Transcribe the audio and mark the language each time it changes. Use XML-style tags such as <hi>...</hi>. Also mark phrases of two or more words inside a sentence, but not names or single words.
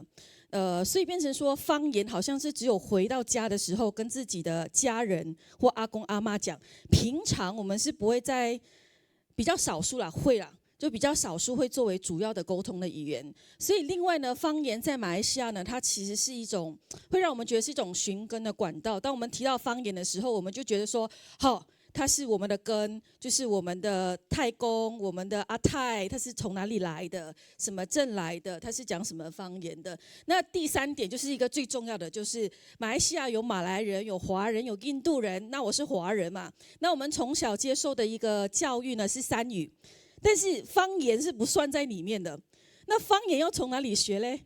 <zh>所以變成說方言好像是只有回到家的時候跟自己的家人或阿公阿媽講，平常我們是不會在比較少數啦，會啦，就比較少數會作為主要的溝通的語言。所以另外呢，方言在馬來西亞呢，它其實是一種會讓我們覺得是一種尋根的管道。當我們提到方言的時候，我們就覺得說，好。它是我們的根，就是我們的太公，我們的阿太，他是從哪裡來的，什麼鎮來的，他是講什麼方言的。那第3點就是一個最重要的，就是馬來西亞有馬來人，有華人，有印度人。那我是華人嘛，那我們從小接受的一個教育呢是3語，但是方言是不算在裡面的。那方言要從哪裡學嘞？</zh>